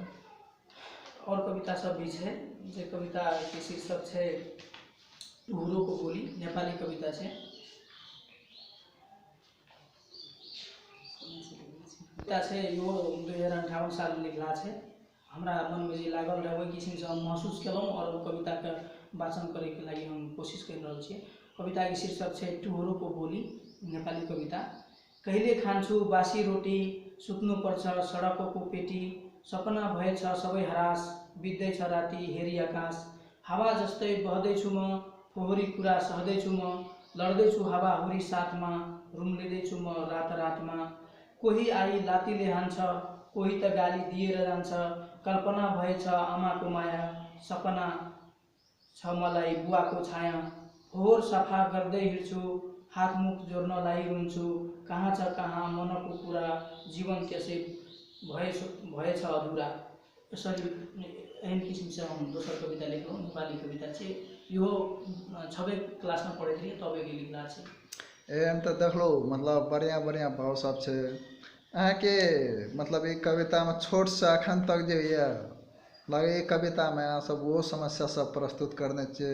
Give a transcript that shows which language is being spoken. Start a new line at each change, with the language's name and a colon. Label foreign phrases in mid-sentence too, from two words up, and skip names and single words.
Maithili: और कविता सब भी छै, जे कविता के शीर्षक छै टुहुरो को बोली, नेपाली कविता छै। कविता छै इहो 2058 साल में लिखला छै। हमरा मन में जे लागल रहे ओहि किस्म से हम महसूस केलहुँ और ओ कविता के वाचन करे के लागी हम कोशिश कर रहल छियै। कविता के शीर्षक छै टुहुरो को बोली, नेपाली कविता।
Nepali: कहिले खान्छु बासी रोटी, सुत्नु पर्छ सडकको पेटी। सपना भएछ सबै हरास, बित्दैछ राति हेरी आकाश। हावा जस्तै बहदैछु म, पोहरी कुरा सहदैछु म, लड्दैछु हावाहुरी साथमा, रुम लिँदैछु म रात रातमा। कोही आई लातीले हान्छ, कोही त गाली दिएर जान्छ। कल्पना भएछ आमाको माया, सपना छ मलाई बुवाको छाया। फोहोर सफा गर्दै हिँड्छु, हात मुख जोड्नलाई रुन्छु। कहाँ छ कहाँ मनको कुरा, जीवन त्यसै भएछ अधुरा।
Maithili: यसरी एहन किसिमसे हम दोसर कविता लेखलहुँ। नेपाली कविता छै यो, 6वीं क्लासमा पढ़ैत रहिए तबेके लिखला छै। एहन तो देखलो मतलब बढ़िया बढ़िया भाव सब छै अहाँ के। मतलब एक कविता में छोट से अखन तक जे ये लगे एक कविता में अहाँ सब वो समस्या सब प्रस्तुत करने छे।